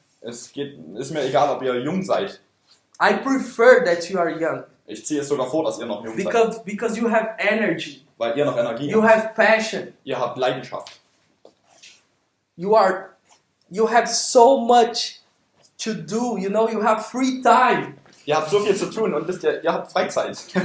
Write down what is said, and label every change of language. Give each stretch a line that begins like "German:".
German: Ist mir egal, ob ihr jung seid.
English: I prefer that you are young.
German: Ich ziehe es sogar vor, dass ihr noch jung seid.
English: Because you have energy.
German: Weil ihr noch Energie
English: You
German: habt.
English: have passion.
German: Ihr habt Leidenschaft.
English: You have so much to do. You know, you have free time.
German: Ihr habt so viel zu tun und wisst ihr habt Freizeit.